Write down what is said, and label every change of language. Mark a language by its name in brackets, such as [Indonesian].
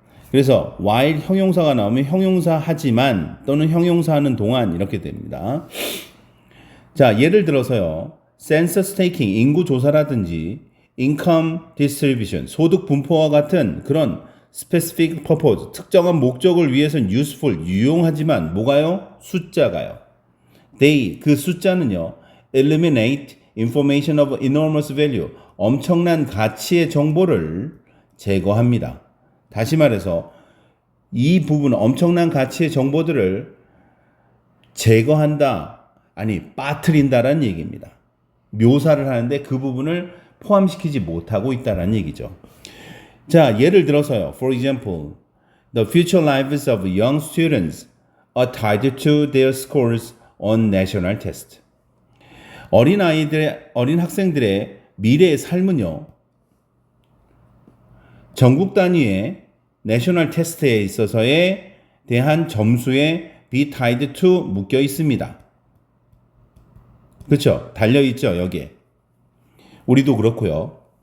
[Korean] 그래서 while 형용사가 나오면 형용사 하지만 또는 형용사 하는 동안 이렇게 됩니다. 자, 예를 들어서요. [English] census taking, [Korean] 인구 조사라든지 [English] income distribution, [Korean] 소득 분포와 같은 그런 [English] specific purpose, [Korean] 특정한 목적을 위해서는 useful, 유용하지만 뭐가요? 숫자가요. they, 그 숫자는요. [English] eliminate information of enormous value, [Korean] 엄청난 가치의 정보를 제거합니다. 다시 말해서 이 부분, 엄청난 가치의 정보들을 제거한다, 아니 빠뜨린다라는 얘기입니다. 묘사를 하는데 그 부분을 포함시키지 못하고 있다라는 얘기죠. 자, 예를 들어서요. [English] For example, the future lives of young students are tied to their scores on national test. [Korean] 어린 학생들의 미래의 삶은요, 전국 단위의 내셔널 테스트에 있어서에 대한 점수에 [English] be tied to [Korean] 묶여 있습니다. 그렇죠? 달려 있죠, 여기에. 우리도 그렇고요.